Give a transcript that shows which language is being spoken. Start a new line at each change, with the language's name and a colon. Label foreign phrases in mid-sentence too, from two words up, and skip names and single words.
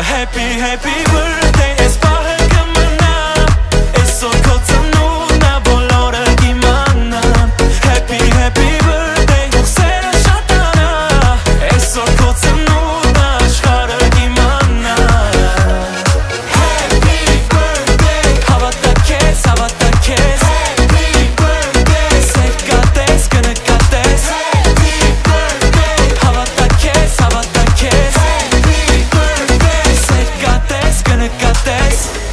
English: Happy, happy birthday,
Armenian: ես պահը կմնա Այսօր քո ծնունդն ա, բոլորը կիմանան
English: Happy, happy birthday,
Armenian: հուղսերը շատանա Այսօր քո ծնունդն ա, աշխարհը կիմանա
English: Happy birthday,
Armenian: հավատա քեզ, հավատա քեզ
English: Happy birthday,
Armenian: սեր կատես, կնկատես
English: Happy birthday,
Armenian: հավատա քեզ, հավատա քեզ
English: Happy birthday,
Armenian: սեր կատես, կնկատես